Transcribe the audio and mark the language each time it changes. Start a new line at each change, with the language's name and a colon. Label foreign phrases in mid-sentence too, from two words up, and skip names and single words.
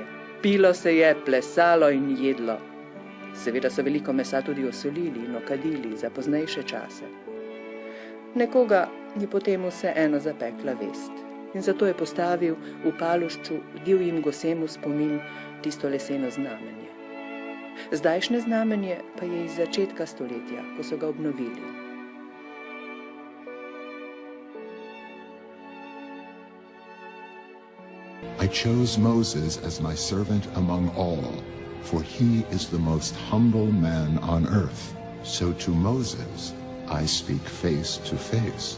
Slovenian: Pilo se je, plesalo in jedlo. Seveda so veliko mesa tudi osolili in okadili za poznejše čase. Nekoga je potem vseeno zapekla vest in zato je postavil v Palušču divjim gosem v spomin tisto leseno znamenje. Zdajšnje znamenje pa je iz začetka stoletja, ko so ga obnovili.
English: I chose Moses as my servant among all, for he is the most humble man on earth. So to Moses I speak face to face.